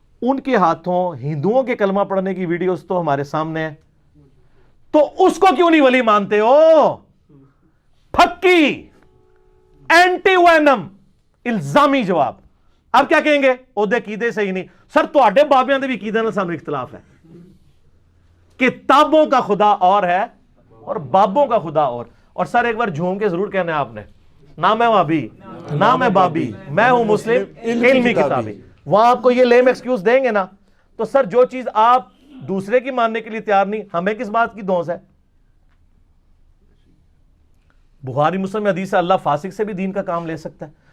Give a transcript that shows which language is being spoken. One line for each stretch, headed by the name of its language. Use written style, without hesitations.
Urdu: ان کے ہاتھوں ہندوؤں کے کلمہ پڑھنے کی ویڈیوز تو ہمارے سامنے ہیں، تو اس کو کیوں نہیں ولی مانتے ہو؟ پھکی اینٹی وینم الزامی جواب. اب کیا کہیں گے؟ عہدے عقیدے سے ہی نہیں.
Punjabi: سر تواڈے بابیاں دے بھی عقیدے نال سانوں اختلاف ہے.
Urdu: کتابوں کا خدا اور ہے اور بابوں کا خدا اور سر ایک بار جھوم کے ضرور کہنا ہے آپ نے، نہ میں وابی نہ میں بابی، میں ہوں مسلم علمی کتابی. وہاں آپ کو یہ لیم ایکسکیوز دیں گے نا، تو سر جو چیز آپ دوسرے کی ماننے کے لیے تیار نہیں، ہمیں کس بات کی دھونس ہے؟ بخاری مسلم حدیث ہے اللہ فاسق سے بھی دین کا کام لے سکتا ہے.